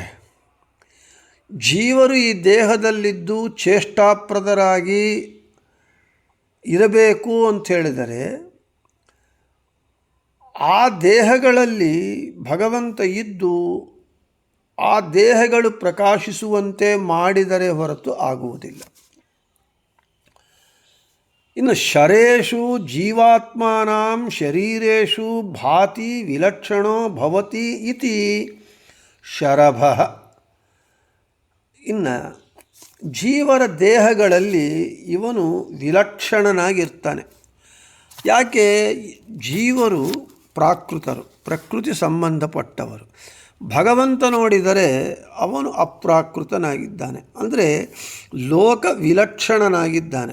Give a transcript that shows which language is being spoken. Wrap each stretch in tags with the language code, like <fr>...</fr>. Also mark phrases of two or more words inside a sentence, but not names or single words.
<kn>ಜೀವರು ಈ ದೇಹದಲ್ಲಿದ್ದು ಚೇಷ್ಟಾಪ್ರದರಾಗಿ ಇರಬೇಕು ಅಂಥೇಳಿದರೆ ಆ ದೇಹಗಳಲ್ಲಿ ಭಗವಂತ ಇದ್ದು ಆ ದೇಹಗಳು ಪ್ರಕಾಶಿಸುವಂತೆ ಮಾಡಿದರೆ ಹೊರತು ಆಗುವುದಿಲ್ಲ.</kn> <sa>ಇನ್ನು ಶರೇಷು ಜೀವಾತ್ಮಾನಾಂ ಶರೀರೇಷು ಭಾತಿ ವಿಲಕ್ಷಣೋ ಭವತಿ ಇತಿ ಶರಭ.</sa> <kn>ಇನ್ನು ಜೀವರ ದೇಹಗಳಲ್ಲಿ ಇವನು ವಿಲಕ್ಷಣನಾಗಿರ್ತಾನೆ. ಯಾಕೆ? ಜೀವರು ಪ್ರಾಕೃತರು, ಪ್ರಕೃತಿ ಸಂಬಂಧಪಟ್ಟವರು. ಭಗವಂತ ನೋಡಿದರೆ ಅವನು ಅಪ್ರಾಕೃತನಾಗಿದ್ದಾನೆ, ಅಂದರೆ ಲೋಕ ವಿಲಕ್ಷಣನಾಗಿದ್ದಾನೆ.</kn>